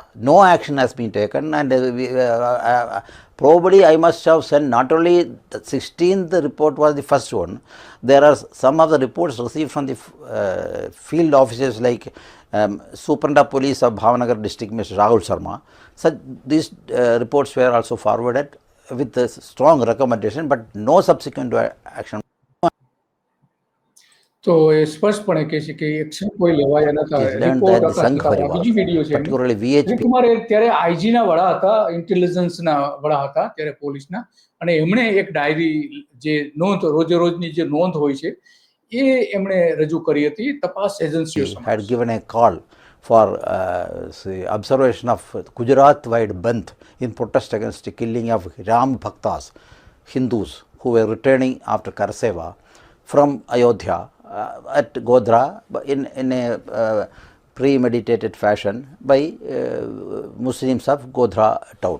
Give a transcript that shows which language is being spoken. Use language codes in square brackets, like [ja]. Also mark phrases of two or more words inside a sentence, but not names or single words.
[en] No action has been taken, and probably I must have sent not only the 16th report was the first one. There are some of the reports received from the field officers like Superintendent of Police of Bhavnagar district, Mr. Rahul Sharma. So these reports were also forwarded with a strong recommendation, but no subsequent action. [gu] તો એ સ્પષ્ટપણે કહે છે કે એક્શન કોઈ લેવાયા નતા, [en] It is learned [gu] રિપોર્ટ [en] that the [gu] હતા [en] Sangh [gu] છતાં. [en] Parivar, [gu] બીજી વિડીયો છે એમની. [en] particularly VHP, [gu] શ્રીકુમાર ત્યારે આઈજીના વડા હતા, ઇન્ટેલિજન્સના વડા હતા ત્યારે પોલીસના, અને એમણે એક ડાયરી જે નોંધ રોજે રોજની જે નોંધ હોય છે એ એમણે રજૂ કરી હતી તપાસ એજન્સીઓ [en] had [gu] સમક્ષ. [en] given a call for observation of Gujarat-wide Bandh in protest against the killing of Ram Bhaktas, Hindus who were returning after Karseva from Ayodhya at Godhra in a premeditated fashion by Muslims of Godhra town.